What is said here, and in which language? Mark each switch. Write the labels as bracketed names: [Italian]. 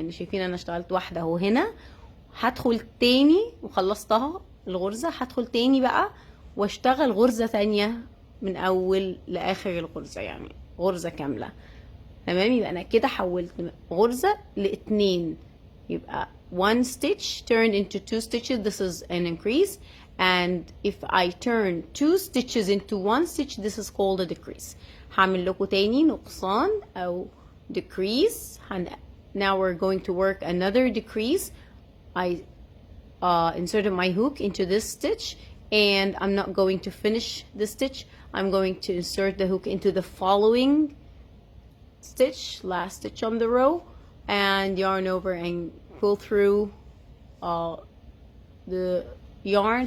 [Arabic] يعني شايفين انا اشتغلت واحده اهو هنا، هدخل تاني وخلصتها الغرزه، هدخل تاني بقى واشتغل غرزه تانية من اول لاخر الغرزه، يعني غرزه كامله. تمام، يبقى انا كده حولت من غرزه ل2، يبقى [English] 1 stitch turned into 2 stitches. This is an increase. And if I turn 2 stitches into 1 stitch, this is called a decrease. [Arabic] هعمل لكم تاني نقصان او decrease. [English] Now we're going to work another decrease. I inserted my hook into this stitch, and I'm not going to finish the stitch. I'm going to insert the hook into the following stitch, last stitch on the row, and yarn over and pull through the yarn.